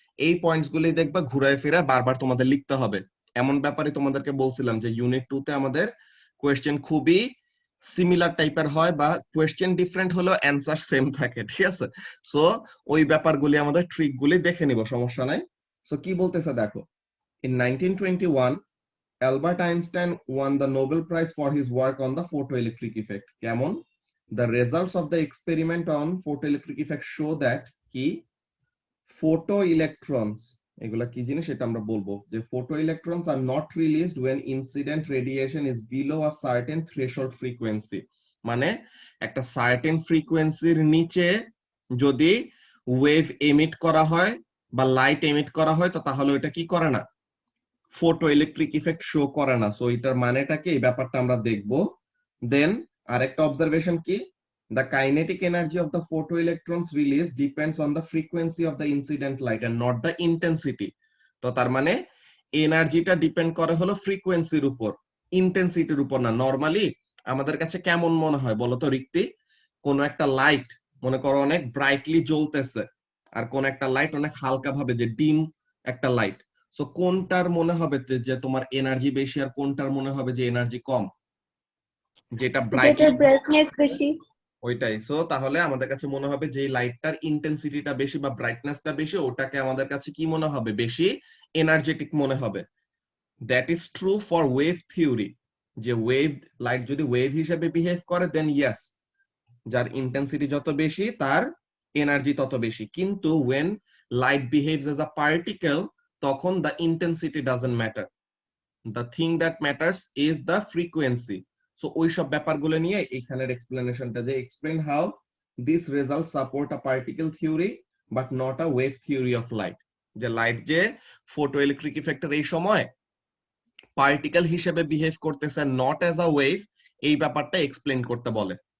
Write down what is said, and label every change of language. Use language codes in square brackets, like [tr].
[bn] এই পয়েন্টস গুলি দেখবা ঘুরায় ফিরে বারবার তোমাদের লিখতে হবে। এমন ব্যাপারে তোমাদেরকে বলছিলাম যে ইউনিট 2 তে আমাদের কোয়েশ্চেন খুবই সিমিলার টাইপের হয়, বা কোয়েশ্চেন ডিফারেন্ট হলেও অ্যান্সার সেম থাকে, ঠিক আছে? সো ওই ব্যাপারগুলি আমাদের ট্রিক গুলি দেখে নিব, সমস্যা নাই। সো কি বলতেছে দেখো, [en] in 1921 Albert Einstein won the Nobel Prize for his work on the photoelectric effect. [bn] কেমন? [en] The results of the experiment on photoelectric effect show that কি photoelectrons, [bn] এগুলা কি জিনিস এটা আমরা বলবো, যে [en] photoelectrons are not released when incident radiation is below a certain threshold frequency. [bn] মানে একটা সার্টেন ফ্রিকোয়েন্সির নিচে যদি ওয়েভ এমিট করা হয় বা লাইট এমিট করা হয়, তো তাহলে ওইটা কি করে না, ফটো ইলেকট্রিক ইফেক্ট শো করে না। সো এটার মানেটা কি, এই ব্যাপারটা আমরা দেখব। দেন আরেকটা অবজারভেশন কি, [en] the kinetic energy of the photoelectrons released depends on the frequency of the incident light and not the intensity. [bn] তো তার মানে এনার্জিটা ডিপেন্ড করে হলো ফ্রিকোয়েন্সির উপর, ইন্টেন্সিটির উপর না। নরমালি আমাদের কাছে কেমন মনে হয় বলতো রিক্তি, কোন একটা লাইট মনে করো অনেক ব্রাইটলি জ্বলতেছে, আর কোন একটা লাইট অনেক হালকা ভাবে, যে ডিম একটা লাইট, সো কোনটার মনে হবে যে তোমার এনার্জি বেশি, আর কোনটার মনে হবে যে এনার্জি কম? যেটা যেটার ব্রাইটলি, ব্রাইটনেস বেশি। ওইটাই। সো তাহলে আমাদের কাছে মনে হবে যে লাইটটার ইন্টেন্সিটিটা বেশি বা ব্রাইটনেসটা বেশি, ওটাকে আমাদের কাছে কি মনে হবে, বেশি এনার্জেটিক মনে হবে। [en] that is true for wave theory, [bn] যে ওয়েভ লাইট যদি ওয়েভ হিসেবে বিহেভ করে দেন ইয়েস, যার ইন্টেন্সিটি যত বেশি তার এনার্জি তত বেশি। [en] কিন্তু when light behaves as a particle, তখন the intensity doesn't matter, the thing that matters is the frequency. [bn] So ওই সব ব্যাপারগুলো নিয়ে এখানের এক্সপ্লেনেশনটা, যে [en] explain how these results support a particle theory but not a wave theory of light, [bn] যে light যে photo electric ইফেক্টের এই সময় পার্টিকেল হিসেবে বিহেভ করতেছে, [en] not as a wave, [bn] এই ব্যাপারটা এক্সপ্লেন করতে বলে।